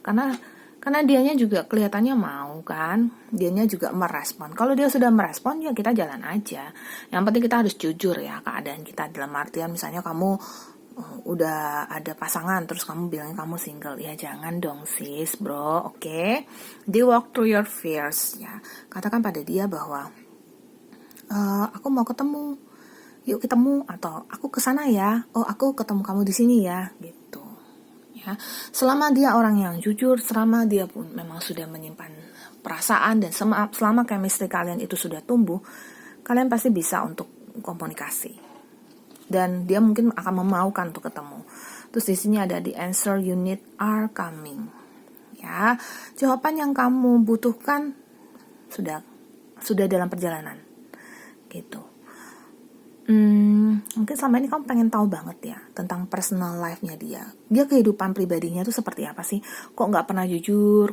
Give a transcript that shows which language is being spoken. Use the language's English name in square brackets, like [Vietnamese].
[Indonesian] Karena dianya juga kelihatannya mau kan. Dianya juga merespon. Kalau dia sudah merespon, ya kita jalan aja. Yang penting kita harus jujur ya keadaan kita. Dalam artian misalnya kamu udah ada pasangan terus kamu bilang kamu single, ya jangan dong sis bro, oke? [English] They walk through your fears, ya. [Indonesian] Katakan pada dia bahwa aku mau ketemu, yuk ketemu, atau aku kesana ya, oh aku ketemu kamu di sini ya, gitu. Ya, selama dia orang yang jujur, selama dia pun memang sudah menyimpan perasaan dan selama chemistry kalian itu sudah tumbuh, kalian pasti bisa untuk komunikasi. Dan dia mungkin akan memaukan untuk ketemu. Terus di sini ada [English] the answer you need are coming. [Indonesian] Ya, jawaban yang kamu butuhkan sudah dalam perjalanan. Gitu. Mungkin selama ini kamu pengen tahu banget ya tentang personal life-nya dia. Dia kehidupan pribadinya itu seperti apa sih? Kok nggak pernah jujur?